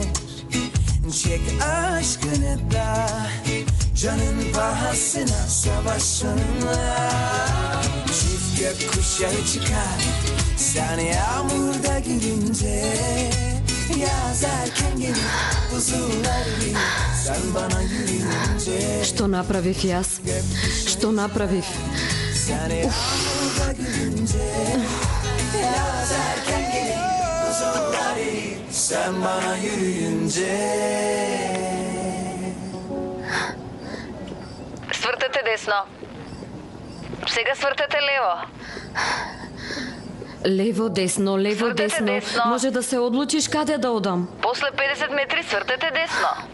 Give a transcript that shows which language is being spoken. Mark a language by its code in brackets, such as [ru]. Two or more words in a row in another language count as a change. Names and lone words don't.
[tr] Çek aşkını da canın pahasına savaş sonuna. Çift gökkuşağı çıkar sen yağmurda gülünce. Yaz erken gelir buzulları sen bana yürüyünce. [mk] Што направив јас? Што направив? [tr] Sen yağmurda gülünce. Yaz erken gelir buzulları sen bana yürüyünce. [mk] Свртете десно. Сега свртете лево. Лево, десно, лево, Свртете десно. десно. Може да се одлучиш каде да одам. После 50 метри свртете десно.